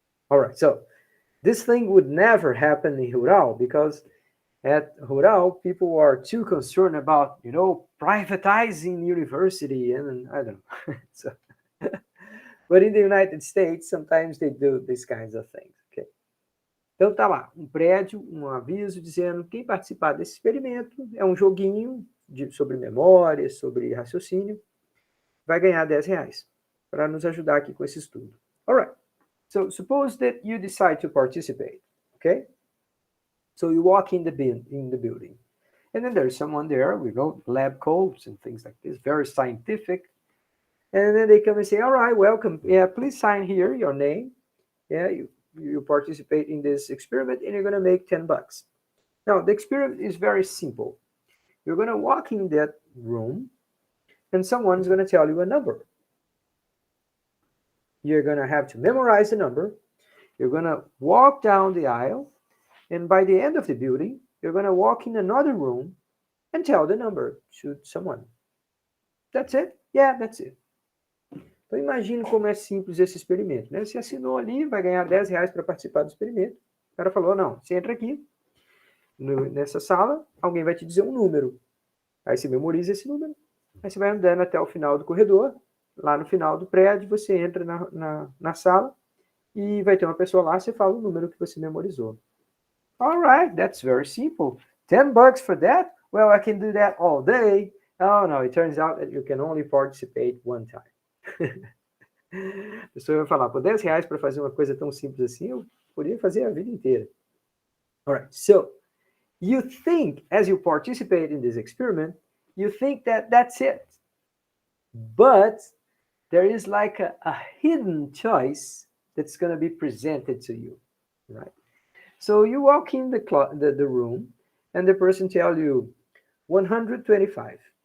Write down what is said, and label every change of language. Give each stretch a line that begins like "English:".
English: Alright, so this thing would never happen in rural, because at rural, people are too concerned about, privatizing university, and I don't know. So, but in the United States, sometimes they do these kinds of things, okay?
Portuguese: Então tá lá, um prédio, um aviso dizendo quem participar desse experimento é um joguinho sobre memória, sobre raciocínio, vai ganhar 10 reais para nos ajudar aqui com esse estudo.
English: Alright, so suppose that you decide to participate, okay? So you walk in the building, and then there's someone there with lab coats and things like this, very scientific. And then they come and say, all right, welcome. Yeah, please sign here your name. Yeah, you participate in this experiment, and you're going to make 10 bucks. Now, the experiment is very simple. You're going to walk in that room, and someone's going to tell you a number. You're going to have to memorize the number. You're going to walk down the aisle. And by the end of the building, you're going to walk in another room and tell the number to someone. That's it? Yeah, that's it.
Portuguese: Então, imagine como é simples esse experimento, né? Você assinou ali, vai ganhar 10 reais para participar do experimento. O cara falou, não, você entra aqui, nessa sala, alguém vai te dizer um número. Aí você memoriza esse número. Aí você vai andando até o final do corredor. Lá no final do prédio, você entra na sala e vai ter uma pessoa lá, você fala o número que você memorizou.
English: All right, that's very simple. 10 bucks for that? Well, I can do that all day. Oh, no, it turns out that you can only participate one time.
Portuguese: A pessoa vai falar, por R$ 10 para fazer uma coisa tão simples assim, eu poderia fazer a vida inteira.
English: All right, so you think, as you participate in this experiment, you think that that's it. But there is like a hidden choice that's going to be presented to you, right? So you walk in the room, and the person tells you 125.